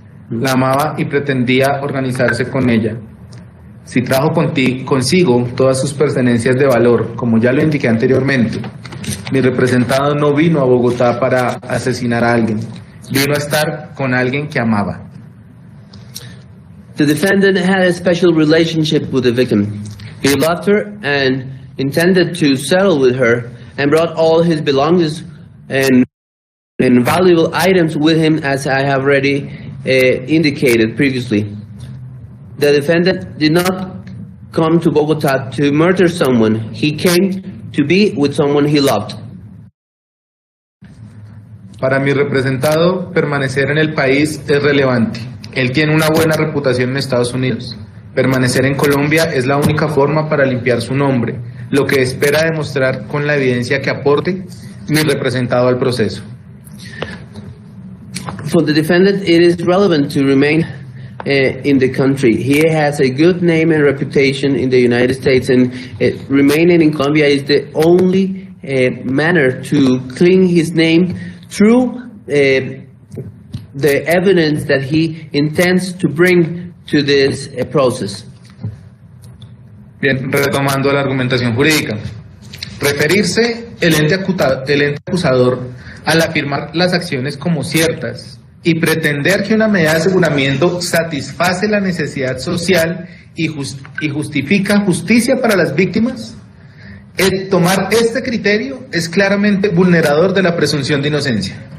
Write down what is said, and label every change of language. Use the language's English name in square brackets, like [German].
[Spanish] La amaba y pretendía organizarse con ella. Si trajo consigo todas sus pertenencias de valor, como ya lo indiqué anteriormente, mi representado no vino a Bogotá para asesinar a alguien, vino a estar con alguien que amaba. [English] The defendant had a special relationship with the victim. He loved her and intended to settle with her, and brought all his belongings and valuable items with him, as I have already indicated previously. The defendant did not come to Bogotá to murder someone. He came to be with someone he loved. [Spanish] Para mi representado, permanecer en el país es relevante. Él tiene una buena reputación en Estados Unidos. Permanecer en Colombia es la única forma para limpiar su nombre, lo que espera demostrar con la evidencia que aporte mi representado al proceso. [English] For the defendant, it is relevant to remain in the country. He has a good name and reputation in the United States, and remaining in Colombia is the only manner to clean his name through the evidence that he intends to bring to this process. [Spanish] Bien, retomando la argumentación jurídica. Referirse el ente acusador al afirmar las acciones como ciertas y pretender que una medida de aseguramiento satisface la necesidad social y justifica justicia para las víctimas, tomar este criterio es claramente vulnerador de la presunción de inocencia.